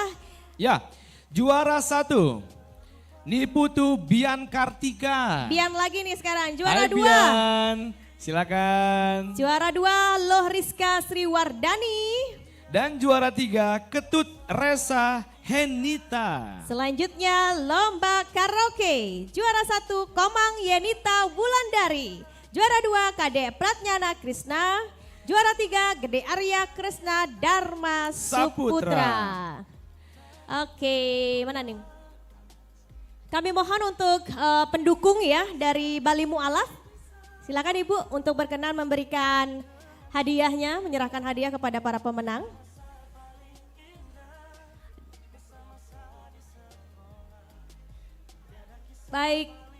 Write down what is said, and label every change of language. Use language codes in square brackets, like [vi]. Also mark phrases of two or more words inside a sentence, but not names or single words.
[id] Ya, juara 1. Niputu Bian Kartika. Bian lagi nih sekarang. Juara Hai 2. Bian, silakan. Juara 2 Loh Rizka Sriwardani. Dan juara 3 Ketut Resa Henita. Selanjutnya lomba karaoke. Juara 1 Komang Yenita Wulandari. Juara 2 Kade Pratnyana Krisna. Juara 3 Gede Arya Krisna Dharma Suputra. Oke, mana nih? Kami mohon untuk pendukung ya dari Bali Mu'alaf. Silakan Ibu untuk berkenan memberikan hadiahnya, menyerahkan hadiah kepada para pemenang. Baik.